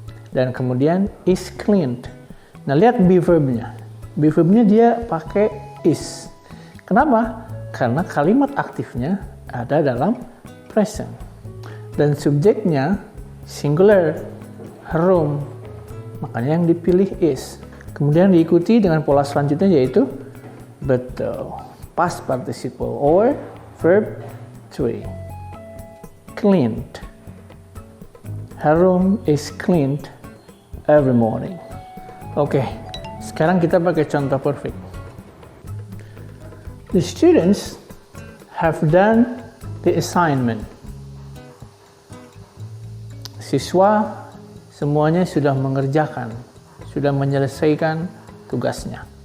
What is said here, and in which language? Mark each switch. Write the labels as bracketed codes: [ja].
[id] Dan kemudian [en] is cleaned. [id] Nah, lihat be verb-nya. Be verb-nya dia pakai is. Kenapa? Karena kalimat aktifnya ada dalam present. Dan subjeknya singular, her room. Makanya yang dipilih is. Kemudian diikuti dengan pola selanjutnya yaitu betul, past participle or verb 3. [en] Cleaned. Her room is cleaned every morning. [id] Oke, sekarang kita pakai contoh perfect. [en] The students have done the assignment. [id] Siswa semuanya sudah mengerjakan, sudah menyelesaikan tugasnya.